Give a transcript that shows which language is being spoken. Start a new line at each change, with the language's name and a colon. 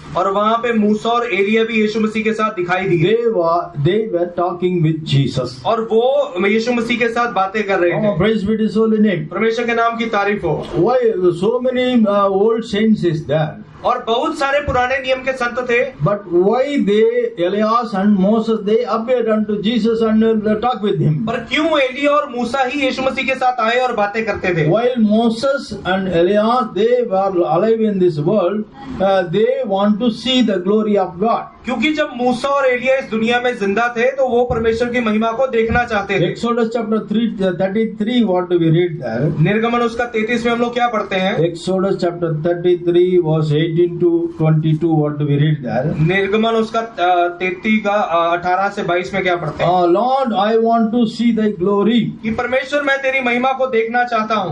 Hindi: और वहाँ पे मूसा और एलिया भी यीशु मसीह के साथ दिखाई दिए।
English: They were talking with Jesus.
Hindi: और वो यीशु मसीह के साथ बातें कर रहे थे।
English: Praise be His holy name.
Hindi: परमेश्वर के नाम की तारीफ हो।
English: Why so many old saints is there?
Hindi: और बहुत सारे पुराने नियम के संत थे,
English: But why Elias and Moses, they appeared unto Jesus and talked with him.
Hindi: पर क्यों एलिया और मूसा ही यीशु मसीह के साथ आए और बातें करते थे?
English: While Moses and Elias, they were alive in this world, they want to see the glory of God.
Hindi: क्योंकि जब मूसा और एलिया इस दुनिया में जिंदा थे तो वो परमेश्वर की महिमा को देखना चाहते थे।
English: Exodus chapter 33, what do we read there?
Hindi: निर्गमन उसका 33 में हम लोग क्या पढ़ते हैं?
English: Exodus chapter 33 verse 18 to 22, what do we read there?
Hindi: निर्गमन उसका 33 का 18 से 22 में क्या पढ़ते हैं?
English: Lord, I want to see thy glory.
Hindi: कि परमेश्वर मैं तेरी महिमा को देखना चाहता हूँ।